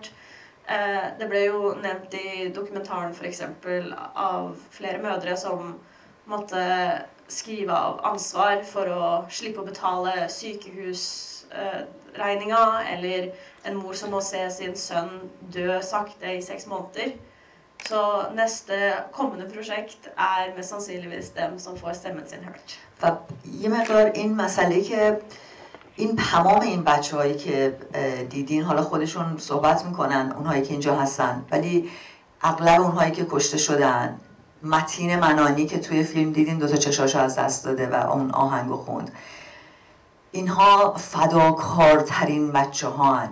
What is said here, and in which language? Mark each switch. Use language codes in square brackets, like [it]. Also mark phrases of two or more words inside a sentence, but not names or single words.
[no] Det ble jo nevnt i dokumentaren for eksempel av flere mødre som måtte skrive av ansvar for å slippe å betale sykehusregninga, eller en mor som må se sin sønn dø sakte i 6 måneder. Så neste kommende prosjekt mest sannsynligvis dem som får stemmen sin hørt. [fa] و یه مقدار این مسئله که این تمام این بچه‌هایی که دیدین، حالا خودشون صحبت میکنن اونهایی که اینجا هستن، ولی اغلب اونهایی که کشته شدن، متین منانی که توی فیلم دیدین 2 تا چشاشو از دست داده و اون آهنگو خوند، اینها فداکارترین بچه‌ها هن.